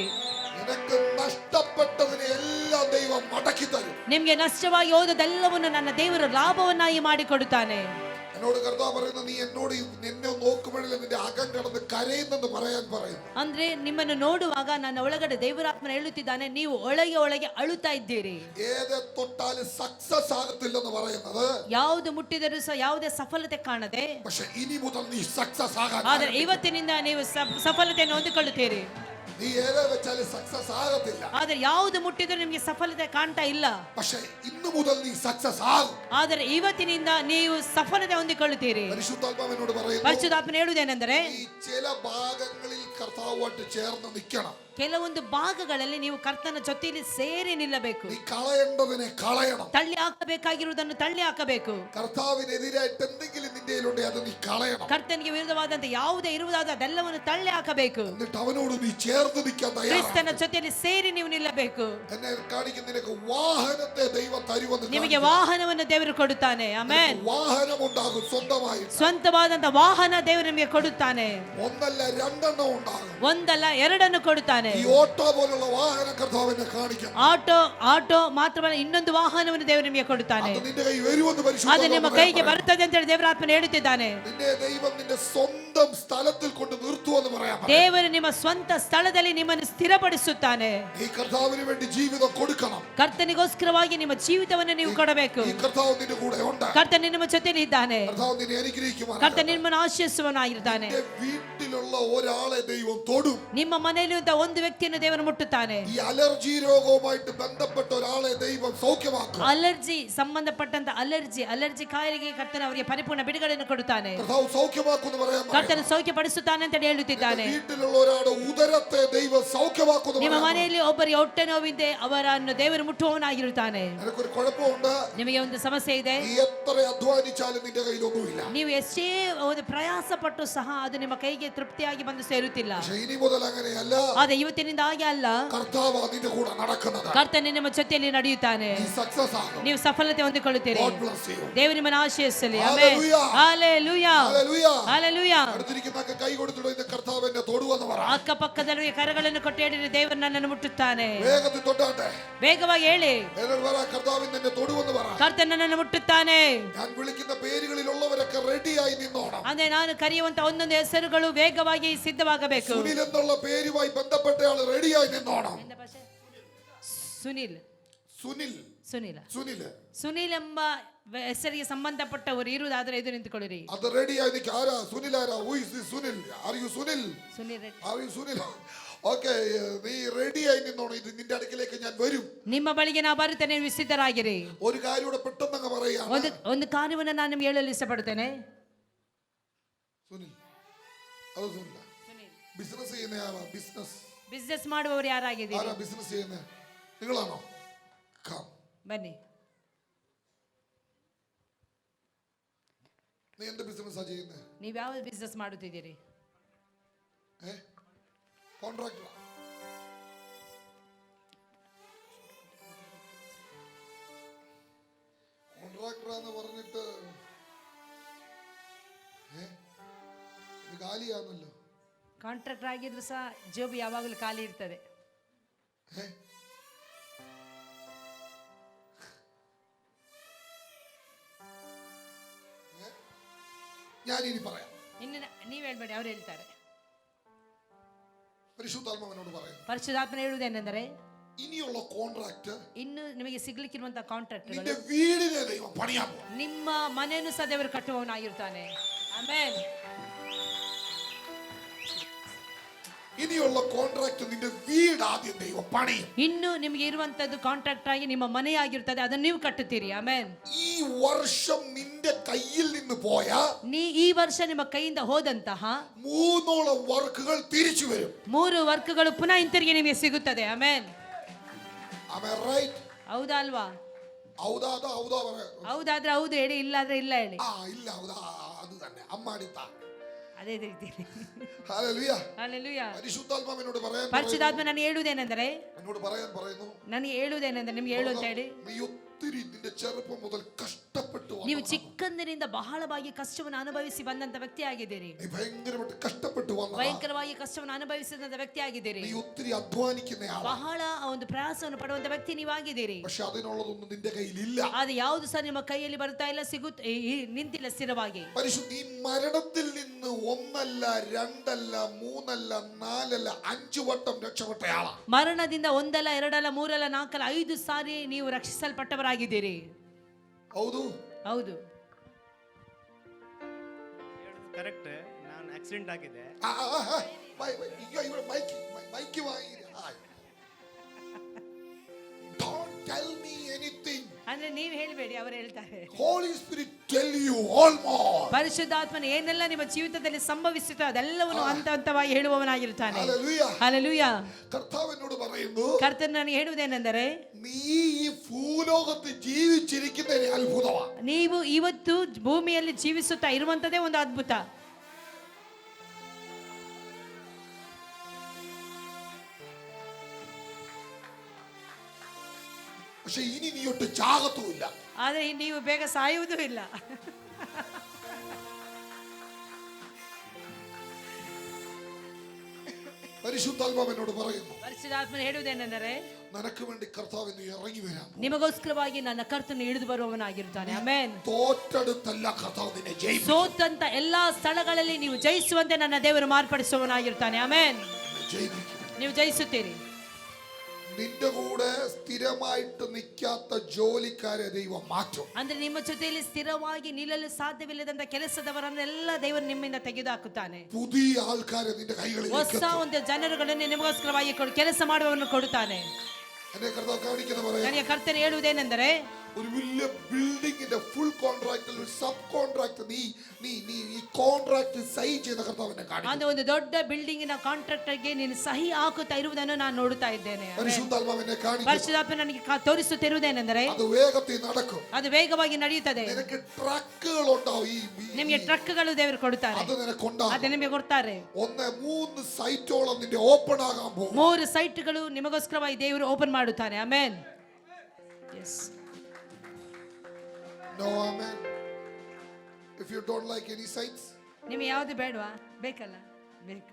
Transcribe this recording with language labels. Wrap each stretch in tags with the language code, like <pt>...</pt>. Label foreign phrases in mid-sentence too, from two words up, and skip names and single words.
<ml>നിനക്ക് നഷ്ടപ്പെട്ടതിനെ എല്ലാം ദൈവം മടക്കി തരും.</ml> <kn>ನಿಮಗೆ ನಷ್ಟವಾಗಿ ಹೋದದೆಲ್ಲವನ್ನು ನನ್ನ ದೇವರು ಲಾಭವನ್ನಾಗಿ ಮಾಡಿಕೊಡುತ್ತಾನೆ.</kn> <ml>എന്നോട് കർത്താവ് പറയുന്നത്, നീ എന്നോട് നിന്നെ നോക്കുമ്പോഴേ നിന്റെ അകം കടന്ന് കരയുന്നെന്ന് പറയാൻ പറയും.</ml> <kn>ಅಂದ್ರೆ ನಿಮ್ಮನ್ನು ನೋಡುವಾಗ ನನ್ನ ಒಳಗಡೆ ದೇವರಾತ್ಮನ ಹೇಳುತ್ತಿದ್ದಾನೆ, ನೀವು ಒಳಗೆ ಅಳುತ್ತಾ ಇದ್ದೀರಿ.</kn> <ml>ഏതെ തൊട്ടാലും സക്സസ് ആകത്തില്ലെന്ന് പറയുന്നത്,</ml> <kn>ಯಾವುದು ಮುಟ್ಟಿದರೂ ಸಹ ಯಾವುದೇ ಸಫಲತೆ ಕಾಣದೆ,</kn> <ml>പക്ഷെ ഇനി മുതൽ നീ സക്സസ് ആകാൻ.</ml> <kn>ಆದರೆ ಇವತ್ತಿನಿಂದ ನೀವು ಸಫಲತೆಯನ್ನು ಹೊಂದಿಕೊಳ್ಳುತ್ತೀರಿ.</kn> <ml>നീ ഏതെ വെച്ചാലും സക്സസ് ആകത്തില്ല.</ml> <kn>ಆದರೆ ಯಾವುದು ಮುಟ್ಟಿದರೂ ನಿಮಗೆ ಸಫಲತೆ ಕಾಣ್ತಾ ಇಲ್ಲ.</kn> <ml>പക്ഷെ ഇന്നു മുതൽ നീ സക്സസ് ആകും.</ml> <kn>ಆದರೆ ಇವತ್ತಿನಿಂದ ನೀವು ಸಫಲತೆ ಹೊಂದಿಕೊಳ್ಳುತ್ತೀರಿ.</kn> <ml>പരിശുദ്ധാത്മാവിനോട് പറയുന്നു,</ml> <kn>ಪರಿಶುದ್ಧಾತ್ಮನ ಹೇಳುವುದೇನೆಂದರೆ,</kn> <ml>ഈ ചില ഭാഗങ്ങളിൽ കർത്താവുമായിട്ട് ചേർന്ന് നിൽക്കണം.</ml> <kn>ಕೆಲವೊಂದು ಭಾಗಗಳಲ್ಲಿ ನೀವು ಕರ್ತನ ಜೊತೆಯಲ್ಲಿ ಸೇರಿ ನಿಲ್ಲಬೇಕು.</kn> <ml>നീ കളയേണ്ടതിനെ കളയണം.</ml> <kn>ತಳ್ಳಿ ಹಾಕಬೇಕಾಗಿರುವುದನ್ನು ತಳ್ಳಿ ಹಾಕಬೇಕು.</kn> <ml>കർത്താവിനെതിരായിട്ട് എന്തെങ്കിലും നിന്റെ കയ്യിലുണ്ടെ അത് നീ കളയണം.</ml> <kn>ಕರ್ತನಿಗೆ ವಿರುದ್ಧವಾದಂತ ಯಾವುದೇ ಇರುವುದಾದ ಅದೆಲ್ಲವನ್ನು ತಳ್ಳಿ ಹಾಕಬೇಕು.</kn> <ml>എന്നിട്ട് അവനോട് നീ ചേർന്ന് നിൽക്കാൻ തയ്യാറാണ്.</ml> <kn>ಕ್ರಿಸ್ತನ ಜೊತೆಯಲ್ಲಿ ಸೇರಿ ನೀವು ನಿಲ್ಲಬೇಕು.</kn> <ml>എന്നെ കാണിക്കുന്ന നിനക്ക് വാഹനത്തെ ദൈവം തരുമെന്ന്.</ml> <kn>ನಿಮಗೆ ವಾಹನವನ್ನು ದೇವರು ಕೊಡುತ್ತಾನೆ. ಆಮೆನ್.</kn> <ml>വാഹനം ഉണ്ടാകും സ്വന്തമായി.</ml> <kn>ಸ್ವಂತವಾದಂತ ವಾಹನ ದೇವರು ನಿಮಗೆ ಕೊಡುತ್ತಾನೆ.</kn> <ml>ഒന്നല്ല രണ്ടെണ്ണം ഉണ്ടാകും.</ml> <kn>ಒಂದಲ್ಲ ಎರಡನ್ನು ಕೊಡುತ್ತಾನೆ.</kn> <ml>ഈ ഓട്ടോ പോലുള്ള വാഹനം കർത്താവിനെ കാണിക്കും.</ml> <kn>ಆಟೋ ಮಾತ್ರವಲ್ಲ, ಇನ್ನೊಂದು ವಾಹನವನ್ನು ದೇವರು ನಿಮಗೆ ಕೊಡುತ್ತಾನೆ.</kn> <ml>അത് നിന്റെ കൈ വരുമെന്ന്</ml> <kn>ಅದು</kn> <ml>പരിശുദ്ധാത്മാവ്</ml> <kn>ನಿಮ್ಮ ಕೈಗೆ ಬರುತ್ತದೆ ಅಂತ ಹೇಳಿ ದೇವರಾತ್ಮನು ಹೇಳುತ್ತಿದ್ದಾನೆ.</kn> <ml>നിന്നെ ദൈവം നിന്റെ സ്വന്തം സ്ഥലത്തിൽ കൊണ്ട് നിർത്തുമെന്ന് പറയാൻ.</ml> <kn>ದೇವರು ನಿಮ್ಮ ಸ್ವಂತ ಸ್ಥಳದಲ್ಲಿ ನಿಮ್ಮನ್ನು ಸ್ಥಿರಪಡಿಸುತ್ತಾನೆ.</kn> <ml>ഈ കർത്താവിന് വേണ്ടി ജീവിതം കൊടുക്കണം.</ml> <kn>ಕರ್ತನಿಗೋಸ್ಕರವಾಗಿ ನಿಮ್ಮ ಜೀವಿತವನ್ನು ನೀವು ಕೊಡಬೇಕು.</kn> <ml>ഈ കർത്താവ് നിന്റെ കൂടെ ഉണ്ട്.</ml> <kn>ಕರ್ತನ ನಿಮ್ಮ ಜೊತೆಯಲ್ಲಿ ಇದ್ದಾನೆ.</kn> <ml>കർത്താവ് നിന്നെ അനുഗ്രഹിക്കുമാറാകട്ടെ.</ml> <kn>ಕರ್ತನ ನಿಮ್ಮನ್ನು ಆಶೀರ್ವದಿಸುವವನಾಗಿದ್ದಾನೆ.</kn> <ml>നിന്റെ വീട്ടിലുള്ള ഒരാളെ ദൈവം തൊടും.</ml> <kn>ನಿಮ್ಮ ಮನೆಯಲ್ಲಿರುವಂತಹ ಒಂದು ವ್ಯಕ್ತಿಯನ್ನು ದೇವರು ಮುಟ್ಟುತ್ತಾನೆ.</kn> <ml>ഈ അലർജി രോഗവുമായിട്ട് ബന്ധപ്പെട്ട ഒരാളെ ദൈവം സൗഖ്യമാക്കും.</ml> <kn>ಅಲರ್ಜಿ ಸಂಬಂಧಪಟ್ಟಂತ ಅಲರ್ಜಿ ಕಾಯಿಲೆಗೆ ಕರ್ತನ ಅವರಿಗೆ ಪರಿಪೂರ್ಣ ಬಿಡುಗಡೆಯನ್ನು ಕೊಡುತ್ತಾನೆ.</kn> <ml>കർത്താവ് സൗഖ്യമാക്കുമെന്ന് പറയാൻ.</ml> <kn>ಕರ್ತನ ಸೌಖ್ಯಪಡಿಸುತ್ತಾನೆ ಅಂತ ಹೇಳುತ್ತಿದ್ದಾನೆ.</kn> <ml>വീട്ടിലുള്ള ഒരാളുടെ ഉദരത്തെ ദൈവം സൗഖ്യമാക്കുമെന്ന്</ml> <kn>ನಿಮ್ಮ</kn> <ml>പറയാൻ.</ml> <kn>ಮನೆಯಲ್ಲಿ ಒಬ್ಬರಿಗೆ ಹೊಟ್ಟೆ ನೋವಿದೆ, ಅವರನ್ನು ದೇವರು ಮುಟ್ಟುವವನಾಗಿರುತ್ತಾನೆ.</kn> <ml>നിനക്കൊരു കുഴപ്പമുണ്ട്.</ml> <kn>ನಿಮಗೆ ಒಂದು ಸಮಸ್ಯೆ ಇದೆ.</kn> <ml>നീ എത്ര അധ്വാനിച്ചാലും നിന്റെ കയ്യിലൊന്നുമില്ല.</ml> <kn>ನೀವು ಎಷ್ಟೇ ಒಂದು ಪ್ರಯಾಸ ಪಟ್ಟು ಸಹ ಅದು ನಿಮ್ಮ ಕೈಗೆ ತೃಪ್ತಿಯಾಗಿ ಬಂದು ಸೇರುತ್ತಿಲ್ಲ.</kn> <ml>പക്ഷേ ഇനി മുതൽ അങ്ങനെയല്ല.</ml> <kn>ಆದ್ರೆ ಇವತ್ತಿನಿಂದ ಹಾಗೆ ಅಲ್ಲ.</kn> <ml>കർത്താവ് നിന്റെ കൂടെ നടക്കുന്നത്.</ml> <kn>ಕರ್ತನ ನಿಮ್ಮ ಜೊತೆಯಲ್ಲಿ ನಡೆಯುತ್ತಾನೆ.</kn> <ml>നീ സക്സസ് ആകും.</ml> <kn>ನೀವು ಸಫಲತೆ ಹೊಂದಿಕೊಳ್ಳುತ್ತೀರಿ.</kn> <en>God bless you.</en> <kn>ದೇವರು ನಿಮ್ಮನ್ನು ಆಶೀರ್ವದಿಸಲಿ.</kn> <en>Hallelujah.</en> <kn>ಹಲ್ಲೆಲೂಯಾ,</kn> <ml>ഹല്ലേലൂയ.</ml> <kn>ಹಲ್ಲೆಲೂಯಾ.</kn> <ml>അടുത്തിരിക്കുന്നൊക്കെ കൈ കൊടുത്തിട്ട് ഇന്ന് കർത്താവ് എന്നെ തൊടുവെന്ന് പറ.</ml> <kn>ಅಕ್ಕಪಕ್ಕದಲ್ಲಿ ಕರಗಳನ್ನು ಕೊಟ್ಟು ಹೇಳಿದ್ರೆ ದೇವರು ನನ್ನನ್ನು ಮುಟ್ಟುತ್ತಾನೆ.</kn> <ml>വേഗത്തിൽ തൊട്ടാട്ടെ.</ml> <kn>ವೇಗವಾಗಿ ಹೇಳಿ,</kn> <ml>എന്നോട് പറ, കർത്താവ് ഇന്ന് എന്നെ തൊടുവെന്ന് പറ.</ml> <kn>ಕರ್ತನ ನನ್ನನ್ನು ಮುಟ್ಟುತ್ತಾನೆ.</kn> <ml>ഞാൻ വിളിക്കുന്ന പേരുകളിലുള്ളവരൊക്കെ റെഡിയായി നിന്നോണം.</ml> <kn>ಅಂದ್ರೆ ನಾನು ಕರೆಯುವಂತ ಒಂದೊಂದು ಹೆಸರುಗಳು ವೇಗವಾಗಿ ಸಿದ್ಧವಾಗಬೇಕು.</kn> <ml>സുനിൽ എന്നുള്ള പേരുമായി ബന്ധപ്പെട്ടയാൾ റെഡിയായി നിന്നോണം.</ml> <kn>ಸುನಿಲ್</kn> <ml>സുനിൽ</ml> <kn>ಸುನಿಲ</kn> <ml>സുനിൽ</ml> <kn>ಸುನಿಲ್ ಎಂಬ ಹೆಸರಿಗೆ ಸಂಬಂಧಪಟ್ಟವರು ಇರುವುದಾದ್ರೆ ಇದು ನಿಂತುಕೊಳ್ಳಿರಿ.</kn> <ml>അത് റെഡിയായി നിൽക്കുക. ആരാ സുനിൽ? ആരാ?</ml> <en>Who is this സുനിൽ? Are you സുനിൽ?</en> <kn>ಸುನಿಲ್ ರೆಡ್ಡಿ.</kn> <en>Are you</en> <ml>സുനിൽ? ഓക്കെ, നീ റെഡിയായി നിന്നോണം. ഇത് നിന്റെ അടുക്കിലേക്ക് ഞാൻ വരും.</ml> <kn>ನಿಮ್ಮ ಬಳಿಗೆ ನಾ ಬರುತ್ತೇನೆ, ನೀವು ಸಿದ್ಧರಾಗಿರಿ.</kn> <ml>ഒരു കാര്യം കൂടെ പെട്ടെന്ന് പറയാം.</ml> <kn>ಒಂದು ಕಾರ್ಯವನ್ನು ನಾನು ನಿಮ್ಗೆ ಹೇಳಲು ಇಷ್ಟಪಡ್ತೇನೆ.</kn> <ml>സുനിൽ, അത് സുനിൽ. ബിസിനസ് ചെയ്യുന്ന ആരാ?</ml> <kn>ಬಿಸ್ನೆಸ್ ಮಾಡುವವರು ಯಾರಾಗಿದ್ದೀರಿ?</kn> <ml>ആരാ ബിസിനസ് ചെയ്യുന്ന? നിങ്ങളാണോ?</ml> <kn>ಬನ್ನಿ.</kn> <ml>നീ എന്ത് ബിസിനസ്സാ ചെയ്യുന്നത്?</ml> <kn>ನೀವು ಯಾವ ಬಿಸ್ನೆಸ್ ಮಾಡುತ್ತಿದ್ದೀರಿ?</kn> <ml>കോൺട്രാക്ടർ. കോൺട്രാക്ടറാന്ന് പറഞ്ഞിട്ട് ഇത് ಖಾಲಿಯಾನല്ലോ.</ml> <kn>ಕಾಂಟ್ರಾಕ್ಟರ್ ಆಗಿದ್ರು ಸಹ ಜೋಬ್ ಯಾವಾಗಲೂ ಖಾಲಿ ಇರ್ತದೆ.</kn> <ml>ഞാനിനി പറയാം.</ml> <kn>ಇನ್ನು ನೀವು ಹೇಳ್ಬೇಡಿ, ಅವ್ರು ಹೇಳ್ತಾರೆ.</kn> <ml>പരിശുദ്ധാത്മാവിനോട് പറയുന്നു.</ml> <kn>ಪರಿಶುದ್ಧಾತ್ಮನು ಹೇಳುವುದೇನೆಂದರೆ,</kn> <ml>ഇനിയുള്ള കോൺട്രാക്ട്</ml> <kn>ಇನ್ನು ನಿಮಗೆ ಸಿಗ್ಲಿಕ್ಕಿರುವಂತಹ ಕಾಂಟ್ರಾಕ್ಟ್</kn> <ml>നിന്റെ വീടിനെ ദൈവം പണിയാൻ പോകും.</ml> <kn>ನಿಮ್ಮ ಮನೆಯನ್ನು ಸಹ ದೇವರು ಕಟ್ಟುವವನಾಗಿರ್ತಾನೆ. ಆಮೆನ್.</kn> <ml>ഇനിയുള്ള കോൺട്രാക്ട് നിന്റെ വീട് ആദ്യം ദൈവം പണിയും.</ml> <kn>ಇನ್ನು ನಿಮಗೆ ಇರುವಂತದ್ದು ಕಾಂಟ್ರಾಕ್ಟ್ ಆಗಿ ನಿಮ್ಮ ಮನೆಯಾಗಿರುತ್ತದೆ, ಅದನ್ನು ನೀವು ಕಟ್ಟುತ್ತೀರಿ. ಆಮೆನ್.</kn> <ml>ഈ വർഷം നിന്റെ കയ്യിൽ നിന്ന് പോയ</ml> <kn>ಈ ವರ್ಷ ನಿಮ್ಮ ಕೈಯಿಂದ ಹೋದಂತಹ</kn> <ml>3 വർക്കുകൾ തിരിച്ചു വരും.</ml> <kn>3 ವರ್ಕ್ಗಳು ಪುನಃ ಹಿಂತಿರುಗಿ ನಿಮಗೆ ಸಿಗುತ್ತದೆ. ಆಮೆನ್.</kn> <en>Am I right?</en> <kn>ಹೌದಾ ಅಲ್ವಾ?</kn> <ml>ഔദാ പറയാ.</ml> <kn>ಹೌದಾದ್ರೆ ಹೌದು ಹೇಳಿ, ಇಲ್ಲಾದ್ರೆ ಇಲ್ಲ ಹೇಳಿ.</kn> <ml>ഇല്ല ഔദാ അത് തന്നെ അമ്മാടിത്ത.</ml> <kn>ಅದೇ ರೀತಿ.</kn> <ml>ഹല്ലേലൂയ.</ml> <kn>ಹಲ್ಲೆಲೂಯ.</kn> <ml>പരിശുദ്ധാത്മാവ് എന്നോട് പറയാൻ</ml> <kn>ಪರಿಶುದ್ಧಾತ್ಮ ನಾನು ಹೇಳುವುದೇನೆಂದರೆ,</kn> <ml>എന്നോട് പറയാൻ പറയുന്നു,</ml> <kn>ನನಗೆ ಹೇಳುವುದೇನೆಂದರೆ ನಿಮ್ಗೆ ಹೇಳು ಅಂತ ಹೇಳಿ,</kn> <ml>നീ ഒത്തിരി നിന്റെ ചെറുപ്പം മുതൽ കഷ്ടപ്പെട്ടു</ml> <kn>ನೀವು ಚಿಕ್ಕಂದಿನಿಂದ ಬಹಳವಾಗಿ ಕಷ್ಟವನ್ನು ಅನುಭವಿಸಿ ಬಂದಂತ ವ್ಯಕ್ತಿ ಆಗಿದ್ದೀರಿ.</kn> <ml>നീ ഭയങ്കരമായിട്ട് കഷ്ടപ്പെട്ടു വന്നതാ.</ml> <kn>ಭಯಂಕರವಾಗಿ ಕಷ್ಟವನ್ನು ಅನುಭವಿಸಿದಂತ ವ್ಯಕ್ತಿ ಆಗಿದ್ದೀರಿ.</kn> <ml>നീ ഒത്തിരി അധ്വാനിക്കുന്നയാളാ.</ml> <kn>ಬಹಳ ಒಂದು ಪ್ರಯಾಸವನ್ನು ಪಡುವಂತ ವ್ಯಕ್ತಿ ನೀವಾಗಿದ್ದೀರಿ.</kn> <ml>പക്ഷെ അതിനുള്ളതൊന്നും നിന്റെ കയ്യിലില്ല.</ml> <kn>ಅದು ಯಾವುದು ಸಹ ನಿಮ್ಮ ಕೈಯಲ್ಲಿ ಬರ್ತಾ ಇಲ್ಲ, ನಿಂತಿಲ್ಲ ಸ್ಥಿರವಾಗಿ.</kn> <ml>ഈ മരണത്തിൽ നിന്ന് 1 അല്ല 2 അല്ല 3 അല്ല 4 അല്ല 5 വട്ടം രക്ഷപ്പെട്ടയാളാ.</ml> <kn>ಮರಣದಿಂದ 1 ಅಲ್ಲ 2 ಅಲ್ಲ 3 ಅಲ್ಲ 4 ಅಲ್ಲ 5 ಸಾರಿ ನೀವು ರಕ್ಷಿಸಲ್ಪಟ್ಟವರಾಗಿದ್ದೀರಿ. ಹೌದು ಹೌದು, ಕರೆಕ್ಟ್. ನಾನು ಆಕ್ಸಿಡೆಂಟ್ ಆಗಿದೆ.</kn> <ml>മൈക്ക് വാങ്ങി.</ml> <en>Don't tell me anything.</en> <kn>ಅಂದ್ರೆ ನೀವು ಹೇಳಬೇಡಿ, ಅವರು ಹೇಳ್ತಾರೆ.</kn> <en>Holy Spirit tell you all more.</en> <kn>ಪರಿಶುದ್ಧಾತ್ಮನು ಏನೆಲ್ಲ ನಿಮ್ಮ ಜೀವಿತದಲ್ಲಿ ಸಂಭವಿಸುತ್ತೋ ಅದೆಲ್ಲವನ್ನು ಹಂತವಾಗಿ ಹೇಳುವವನಾಗಿರ್ತಾನೆ.</kn> <en>Hallelujah.</en> <kn>ಹಲ್ಲೆಲೂಯಾ.</kn> <ml>കർത്താവ് എന്നോട് പറയുന്നു,</ml> <kn>ಕರ್ತನು ನನಗೆ ಹೇಳುವುದೇನೆಂದರೆ,</kn> <ml>നീ ഈ ഭൂലോകത്ത് ജീവിച്ചിരിക്കുന്നതിന് അത്ഭുതമാണ്.</ml> <kn>ನೀವು ಇವತ್ತು ಭೂಮಿಯಲ್ಲಿ ಜೀವಿಸುತ್ತಾ ಇರುವಂತದೇ ಒಂದು ಅದ್ಭುತ.</kn> <ml>പക്ഷെ ഇനി നീ ഒട്ട് ചാകത്തുമില്ല.</ml> <kn>ಆದರೆ ನೀವು ಬೇಗ ಸಾಯುವುದೂ ಇಲ್ಲ.</kn> <ml>പരിശുദ്ധാത്മാവ് എന്നോട് പറയുന്നു,</ml> <kn>ಪರಿಶುದ್ಧಾತ್ಮನು ಹೇಳುವುದೇನೆಂದರೆ,</kn> <ml>നിനക്ക് വേണ്ടി കർത്താവ് ഇന്ന് ഇറങ്ങി വരാൻ.</ml> <kn>ನಿಮಗೋಸ್ಕರವಾಗಿ ನನ್ನ ಕರ್ತನು ಇಳಿದು ಬರುವವನಾಗಿರುತ್ತಾನೆ. ಆಮೆನ್.</kn> <ml>തോറ്റടുത്തല്ല കർത്താവ് നിന്നെ ജയിപ്പിക്കും.</ml> <kn>ಸೋತಂತ ಎಲ್ಲಾ ಸ್ಥಳಗಳಲ್ಲಿ ನೀವು ಜಯಿಸುವಂತೆ ನನ್ನ ದೇವರು ಮಾರ್ಪಡಿಸುವವನಾಗಿರ್ತಾನೆ. ಆಮೆನ್. ನೀವು ಜಯಿಸುತ್ತೀರಿ.</kn> <ml>നിന്റെ കൂടെ സ്ഥിരമായിട്ട് നിൽക്കാത്ത ജോലിക്കാരെ ദൈവം മാറ്റും.</ml> <kn>ಅಂದ್ರೆ ನಿಮ್ಮ ಜೊತೆಯಲ್ಲಿ ಸ್ಥಿರವಾಗಿ ನಿಲ್ಲಲು ಸಾಧ್ಯವಿಲ್ಲದಂತ ಕೆಲಸದವರನ್ನೆಲ್ಲ ದೇವರು ನಿಮ್ಮಿಂದ ತೆಗೆದುಹಾಕುತ್ತಾನೆ.</kn> <ml>പുതിയ ആൾക്കാരെ നിന്റെ കൈകളിൽ</ml> <kn>ಹೊಸ ಒಂದು ಜನರುಗಳನ್ನು ನಿಮಗೋಸ್ಕರವಾಗಿ ಕೆಲಸ ಮಾಡುವವರನ್ನು ಕೊಡುತ್ತಾನೆ.</kn> <ml>എന്നെ കർത്താവ് കാണിക്കുന്ന പറയാം,</ml> <kn>ನನಗೆ ಕರ್ತನು ಹೇಳುವುದೇನೆಂದರೆ,</kn> <ml>ഒരു വലിയ ബിൽഡിങ്ങിന്റെ</ml> <en>full contract</en> <ml>ഒരു</ml> <en>sub contract</en> <ml>നീ ഈ</ml> <en>contract sign</en> <ml>ചെയ്യുന്ന കർത്താവിനെ കാണിക്കും.</ml> <kn>ಅಂದ್ರೆ ಒಂದು ದೊಡ್ಡ ಬಿಲ್ಡಿಂಗಿನ ಕಾಂಟ್ರಾಕ್ಟರ್ಗೆ ನೀನು ಸಹಿ ಹಾಕುತ್ತಾ ಇರುವುದನ್ನು ನಾನು ನೋಡುತ್ತಾ ಇದ್ದೇನೆ.</kn> <ml>പരിശുദ്ധാത്മാവിനെ കാണിക്കും.</ml> <kn>ಪರಿಶುದ್ಧಾತ್ಮ ನನಗೆ ತೋರಿಸುತ್ತಿರುವುದೇನೆಂದರೆ,</kn> <ml>അത് വേഗത്തിൽ നടക്കും.</ml> <kn>ಅದು ವೇಗವಾಗಿ ನಡೆಯುತ್ತದೆ.</kn> <ml>നിനക്ക് ട്രക്കുകൾ ഉണ്ടാവും.</ml> <kn>ನಿಮಗೆ ಟ್ರಕ್ಗಳು ದೇವರು ಕೊಡುತ್ತಾರೆ.</kn> <ml>അത് നിനക്കുണ്ടാവും.</ml> <kn>ಅದು ನಿಮಗೆ ಕೊಡ್ತಾರೆ.</kn> <ml>3 സൈറ്റോളം നിന്റെ ഓപ്പൺ ആകാൻ പോകും.</ml> <kn>3 ಸೈಟ್ಗಳು ನಿಮಗೋಸ್ಕರವಾಗಿ ದೇವರು ಓಪನ್ ಮಾಡುತ್ತಾನೆ. ಆಮೆನ್.</kn> <en>Yes. No, amen. If you don't like any sites,</en> <kn>ನಿಮಗೆ ಯಾವುದು ಬೇಡವಾ? ಬೇಕಲ್ಲ? ಬೇಕು.</kn>